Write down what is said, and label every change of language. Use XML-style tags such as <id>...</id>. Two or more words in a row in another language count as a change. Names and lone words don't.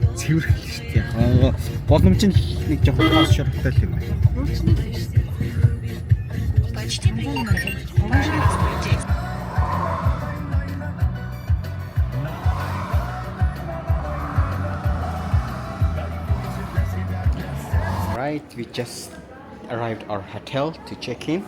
<mn>цэвэр шүү дээ. Боломж нь нэг жоохон хаас шаргатай юм байна.</mn> <en>Right, we just arrived our hotel to check in.</en>